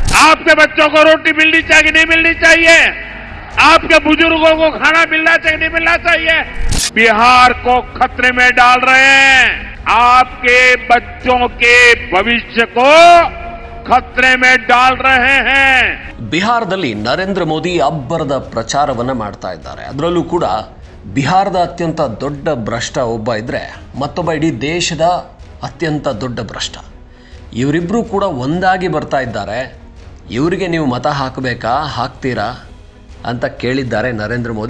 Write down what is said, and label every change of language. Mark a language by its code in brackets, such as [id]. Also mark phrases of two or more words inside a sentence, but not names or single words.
[hi] आपके बच्चों को रोटी मिलनी चाहिए नहीं मिलनी चाहिए, आपके बुजुर्गों को खाना मिलना चाहिए नहीं मिलना चाहिए। बिहार को खतरे में डाल रहे हैं, आपके बच्चों के भविष्य को खतरे में डाल रहे हैं। [kn] ಬಿಹಾರದಲ್ಲಿ ನರೇಂದ್ರ ಮೋದಿ ಅಬ್ಬರದ ಪ್ರಚಾರವನ್ನ ಮಾಡ್ತಾ ಇದ್ದಾರೆ. ಅದರಲ್ಲೂ ಕೂಡ ಬಿಹಾರದ ಅತ್ಯಂತ ದೊಡ್ಡ ಭ್ರಷ್ಟ ಒಬ್ಬ ಇದ್ರೆ ಮತ್ತೊಬ್ಬ ಇಡೀ ದೇಶದ ಅತ್ಯಂತ ದೊಡ್ಡ ಭ್ರಷ್ಟ. ಇವರಿಬ್ಬರು ಕೂಡ ಒಂದಾಗಿ ಬರ್ತಾ ಇದ್ದಾರೆ. ಇವರಿಗೆ ನೀವು ಮತ ಹಾಕಬೇಕಾ, ಹಾಕ್ತೀರಾ ಅಂತ ಕೇಳಿದ್ದಾರೆ ನರೇಂದ್ರ ಮೋದಿ.